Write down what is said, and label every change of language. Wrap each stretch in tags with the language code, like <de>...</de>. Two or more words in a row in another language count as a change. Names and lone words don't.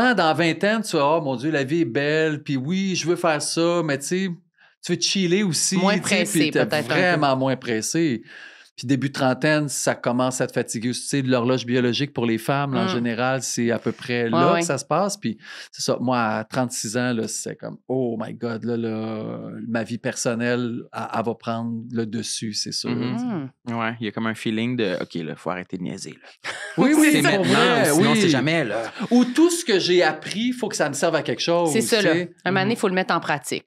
<fr>ans, dans 20 ans, tu vas, oh mon Dieu, la vie est belle, puis oui, je veux faire ça, mais tu sais, tu veux chiller aussi. Moins tu sais, pressé, puis t'es peut-être un peu. vraiment moins pressé. Puis début de trentaine, ça commence à te fatiguer. Tu sais, l'horloge biologique pour les femmes, là, en général, c'est à peu près là ouais. que ça se passe. Puis c'est ça, moi, à 36 ans, là, c'est comme,</fr> <en>oh my God,</en> <fr>là, ma vie personnelle, elle va prendre le dessus, c'est sûr. Mhm. Mhm. Ouais, il y a comme un feeling de OK, là, faut arrêter de niaiser. Là. Oui, oui, c'est pour maintenant, vrai, ou sinon oui. c'est jamais. Là. Ou tout ce que j'ai appris, il faut que ça me serve à quelque chose. C'est ça, tu là. sais. Un moment donné, il faut le mettre en pratique.</fr>